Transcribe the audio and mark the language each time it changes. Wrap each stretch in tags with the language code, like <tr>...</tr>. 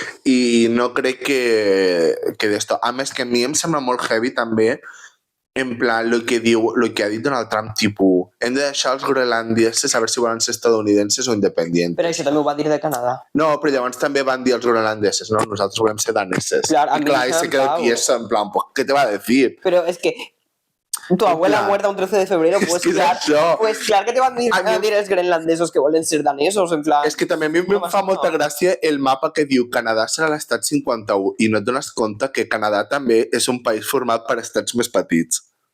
<ca>I no crec que d'esto... A més, que a mi em sembla molt heavy també en plan, lo que ha dit Donald Trump, tipus, hem de deixar els groenlandeses a veure si volen ser estadounidenses o independients. Però això també ho va dir de Canadà. No, però llavors també van dir els groenlandeses, no? Nosaltres volem ser daneses. Clar,</ca> <es>i clar, se queda tieso, en plan, pues, ¿qué te va a decir?</es> <ca>Però és que</ca> <es>tu abuela muerta un 13 de febrero,</es> <ca>pues clar que te van a dir els groenlandesos que volen ser danesos, en plan... És que també a mi em fa molta gràcia el mapa que diu Canadà serà l'estat 51 i no et dones compte que Canadà també és un país format per estats més petits.</ca>